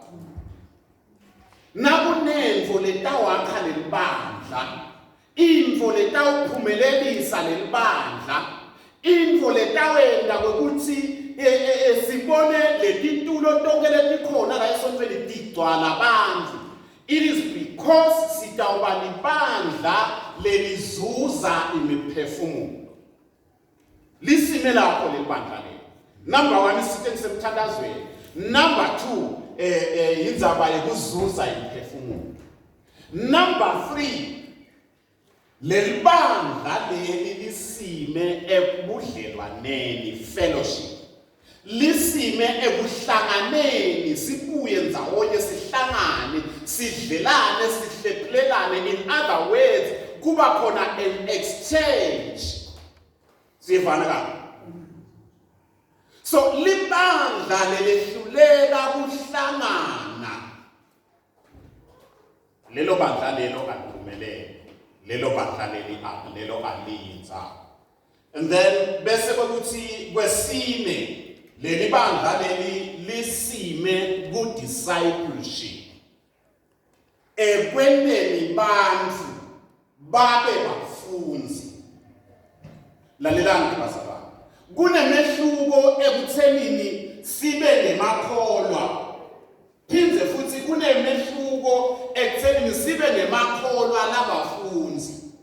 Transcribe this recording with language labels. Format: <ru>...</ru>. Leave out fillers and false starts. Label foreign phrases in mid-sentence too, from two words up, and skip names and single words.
<ss>Nakunenvo letawakha leli bandla, info letawuphumelelisa leli bandla, info letawenda ukuthi sibone letitulo tonke letikhona la esontweni tigcwala abantu.</ss> <en>It is because</en> <ss>sitawuba libandla lelizuza imiphefumulo. Lisime lapho lebandla leli. Number 1 isithe semthandazweni. Number 2 indzaba yekuzuza imiphefumulo. Number 3 lelibandla leli lisime ebudlelwaneni fellowship. Lisime ekuhlanganeni sibuye ndzawonye sihlangane sidlelane sihlephulelane.</ss> <en>In other words</en> <ss>kuba khona</ss> <en>an exchange.</en> <ss>Sivana kahle. So libandla lelehluleka kuhlangana. Lelo bandla lelo kaliphumelele. Lelo bandla lelo alinza.</ss> <en>And then</en> <ss>bese ukuthi kwesine leli bandla leli lisime ku discipleship ekweneni bantu babe bafunzi. Lalelani bazalwane, kunemehluko ekuthenini sibe nemakholwa, phindze futhi kunemehluko ekuthenini sibe nemakholwa labafunzi.</ss>